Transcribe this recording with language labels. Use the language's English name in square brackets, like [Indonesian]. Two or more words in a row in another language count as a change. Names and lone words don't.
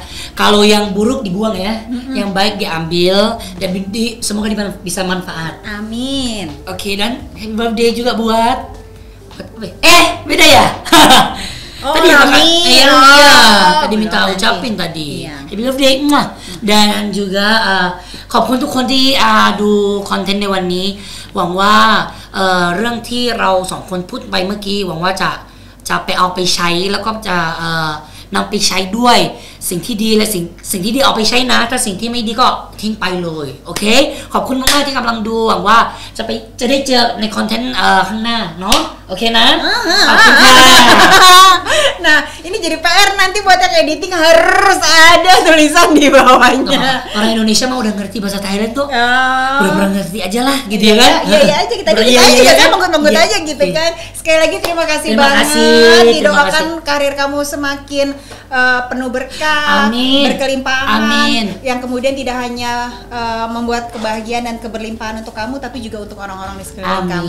[Indonesian] Kalau yang buruk dibuang ya, yang baik diambil dan semoga bisa manfaat. Amin. Oke, dan [English] happy birthday [Indonesian] juga buat beda ya. Tadi tadi minta ucapin tadi. [English] Happy birthday [Indonesian] dan juga [Thai] ขอบคุณทุกคนที่ดูคอนเทนต์ในวันนี้หวังว่าเรื่องที่เราสองคนพูดไปเมื่อกี้หวังว่าจะไปเอาไปใช้แล้วก็จะนำไปใช้ด้วยสิ่งที่ดีและสิ่งที่ดีเอาไปใช้นะถ้าสิ่งที่ไม่ดีก็ทิ้งไปเลยโอเคขอบคุณมากๆที่กำลังดูหวังว่าจะได้เจอในคอนเทนต์ข้างหน้าเนาะโอเคนะขอบคุณค่ะ [Indonesian] Nah ini jadi PR nanti buat yang editing harus ada tulisan di bawahnya. Orang Indonesia mah udah ngerti bahasa Thailand tuh, udah ngerti aja lah gitu ya kan? Iya aja kita kan menggut aja gitu kan. Sekali lagi terima kasih banget. Didoakan karir kamu semakin penuh berkah, berkelimpahan, yang kemudian tidak hanya membuat kebahagiaan dan keberlimpahan untuk kamu, tapi juga untuk orang-orang di sekeliling kamu.